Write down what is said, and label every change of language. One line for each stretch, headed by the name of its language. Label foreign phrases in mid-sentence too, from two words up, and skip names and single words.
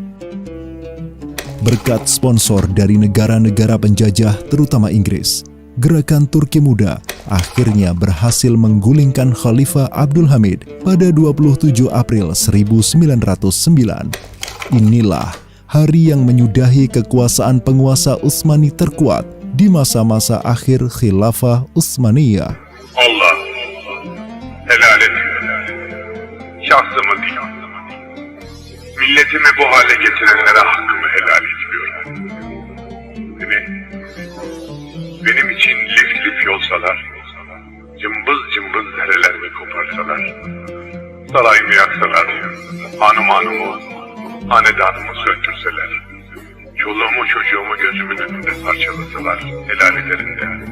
Indonesian: Berkat sponsor dari negara-negara penjajah terutama Inggris, Gerakan Turki Muda akhirnya berhasil menggulingkan Khalifah Abdul Hamid pada 27 April 1909. Inilah hari yang menyudahi kekuasaan penguasa Utsmani terkuat di masa-masa akhir Khilafah Utsmaniyah.
Turkish: Allah helal et. Şahsımı değil, milletimi bu hale getirenlere hakkımı helal ediyorum. Benim için lif lif yolsalar, cımbız cımbız derelerimi koparsalar, sarayımı yaksalar, hanımı, hanedanımı söndürseler, çoluğumu çocuğumu gözümün önünde parçalasalar, helal ederim de.